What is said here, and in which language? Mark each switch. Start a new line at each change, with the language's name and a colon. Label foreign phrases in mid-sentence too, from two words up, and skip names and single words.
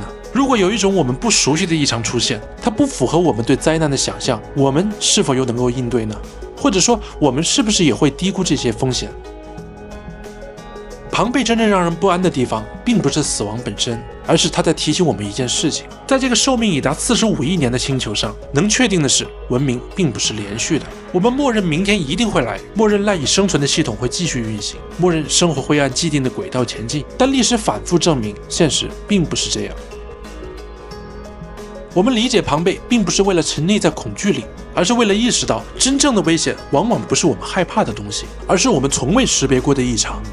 Chinese: 如果有一種我們不熟悉的異常出現，它不符合我們對災難的想象，我們是否又能夠應對呢？或者說，我們是不是也會低估這些風險？龐貝真正讓人不安的地方，並不是死亡本身，而是它在提醒我們一件事情：在這個壽命已達45億年的星球上，能確定的是，文明並不是連續的。我們默認明天一定會來，默認賴以生存的系統會繼續運行，默認生活會按既定的軌道前進。但歷史反覆證明，現實並不是這樣。我們理解龐貝，並不是為了沉溺在恐懼裡，而是為了意識到，真正的危險往往不是我們害怕的東西，而是我們從未識別過的異常。